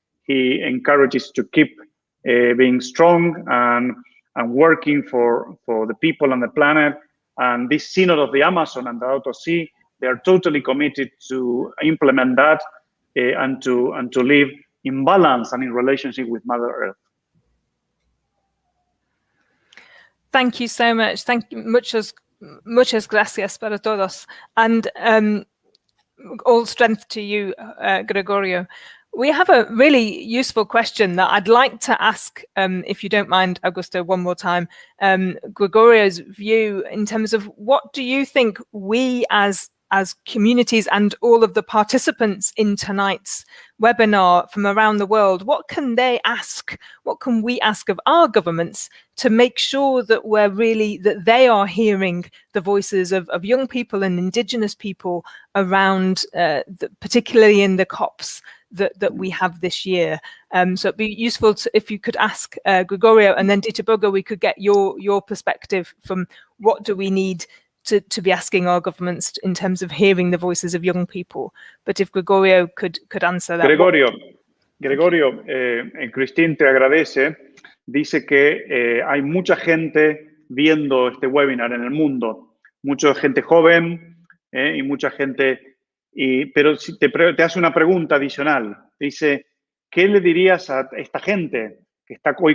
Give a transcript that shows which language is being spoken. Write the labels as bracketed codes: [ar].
[en] He encourages to keep being strong and working for the people and the planet. And this Synod of the Amazon and the Laudato Si, they are totally committed to implement that and to live in balance and in relationship with Mother Earth. Thank you so much. Thank you. [es] Muchas gracias para todos. [en] And all strength to you, Gregorio. We have a really useful question that I'd like to ask, if you don't mind, Augusto, one more time. Gregorio's view in terms of what do you think we as communities and all of the participants in tonight's webinar from around the world, what can they ask? What can we ask of our governments to make sure that that they are hearing the voices of young people and indigenous people around, particularly in the COPs that we have this year? So it'd be useful if you could ask Gregorio, and then Dieter Boger, we could get your perspective from what do we need to be asking our governments in terms of hearing the voices of young people. But if Gregorio could answer that. [es] Gregorio, Christine te agradece. Dice que hay mucha gente viendo este webinar en el mundo, mucha gente joven y mucha gente, pero si te hace una pregunta adicional. Dice, ¿qué le dirías a esta gente que está hoy?